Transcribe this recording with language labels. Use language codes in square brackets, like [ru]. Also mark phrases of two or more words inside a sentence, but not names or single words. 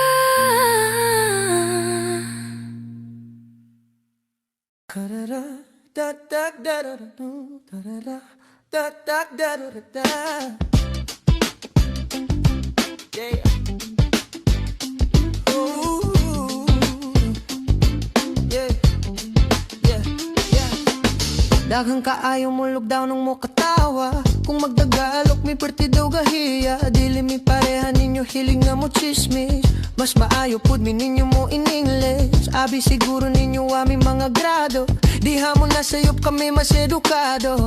[ceb] Da-da-da, da-da-da-da-da-da, da-da-da, da-da-da-da-da-da. Yeah. Ooh. Yeah. Yeah. Yeah. Daghang kaayo mo lugdaw nung mo katawa. Kung magdagalok mi perti daw gahiya, dili mi pareha ninyo hiling nga mo chismis. Mas maayo pud mi ninyo mo [en] in English. [ceb] Abi siguro ninyo ami mga grado, di hamon na sayop kami mas edukado.